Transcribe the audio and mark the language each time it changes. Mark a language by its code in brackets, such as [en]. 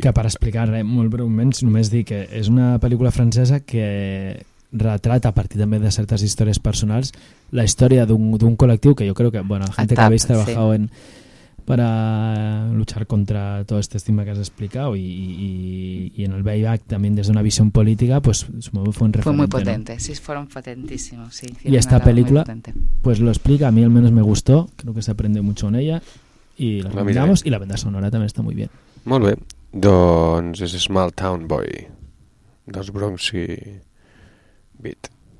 [ca] Que per explicar molt breument, només dir que és una pel·lícula francesa que retrata, a partir també de certes històries personals, la història d'un col·lectiu que jo crec que, bueno, la gent que habéis treballat, sí, per a luchar contra tot aquest estigma que has explicat i en el Bayback també des d'una visió política, [es] pues supongo que fue un referente. Fue muy potente, ¿no? Sí, fueron potentísimos, sí. I esta película, pues lo explica, a mí al menos me gustó, creo que se aprende mucho en ella y la recomendamos, y la banda sonora también está muy bien. [ca] Molt bé, doncs és Small Town Boy dels Bronx i Beat.